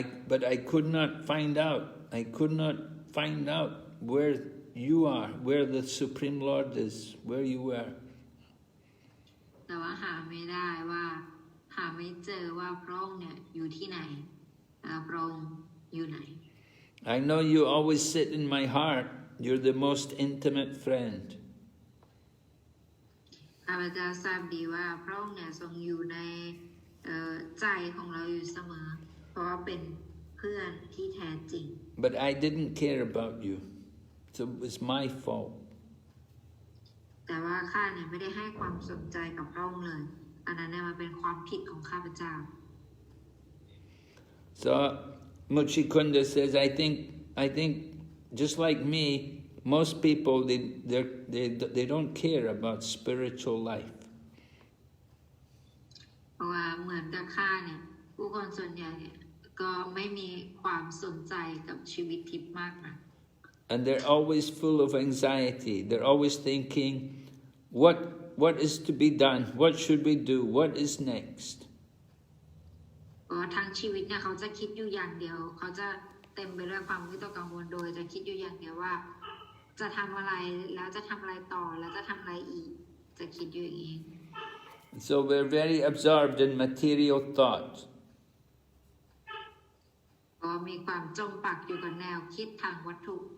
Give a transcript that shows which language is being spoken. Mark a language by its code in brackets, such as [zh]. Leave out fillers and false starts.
[en] But I could not find out. I could not find out where you are, where the Supreme Lord is, where you are. [th] แต่ว่าหาไม่ได้ว่าหาไม่เจอว่าพระองค์เนี่ยอยู่ที่ไหนพระองค์อยู่ไหน [en] I know you always sit in my heart. You're the most intimate friend. [th] ข้าพเจ้าทราบดีว่าพระองค์เนี่ยทรงอยู่ในใจของเราอยู่เสมอเพราะว่าเป็นเพื่อนที่แท้จริง [en] But I didn't care about you, so it was my fault. [th] แต่ว่าข้าเนี่ยไม่ได้ให้ความสนใจกับพระองค์เลยอันนั้นเนี่ยมันเป็นความผิดของข้าพเจ้า [en] So Mucukunda says, I think just like me, most people they don't care about spiritual life. [th] เพราะว่าเหมือนกับข้าเนี่ยผู้คนส่วนใหญ่เนี่ยก็ไม่มีความสนใจกับชีวิตทิพย์มากนะ [en] And they're always full of anxiety. They're always thinking, what is to be done? What should we do? What is next? [th] เพราะทั้งชีวิตเนี่ยเขาจะคิดอยู่อย่างเดียวเขาจะเต็มไปด้วยความวิตกกังวลโดยจะคิดอยู่อย่างเดียวว่าจะทำอะไรแล้วจะทำอะไรต่อแล้วจะทำอะไรอีกจะคิดอยู่อย่างนี้ [en] So we're very absorbed in material thought. [th] ก็มีความจมปักอยู่กับแนวคิดทางวัตถุ